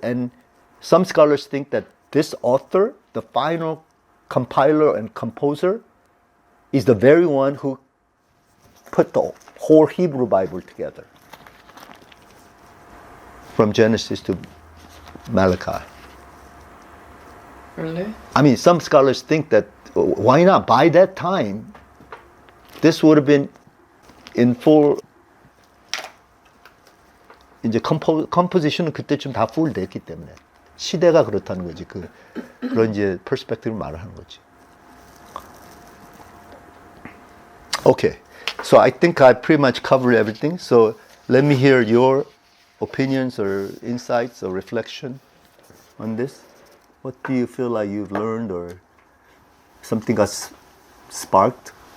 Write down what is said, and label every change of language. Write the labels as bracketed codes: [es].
[en] And some scholars think that this author, the final compiler and composer, is the very one who put the whole Hebrew Bible together from Genesis to Malachi. Really? I mean, some scholars think that why not? By that time, this would have been in full. [ko] 이제 컴포지션은 그때쯤 다 full 됐기 때문에 시대가 그렇다는 거지. 그런 이제 퍼스펙티브를 말하는 거지. [en] Okay, so I think I pretty much covered everything. So let me hear your opinions or insights or reflection on this. What do you feel like you've learned or something got sparked?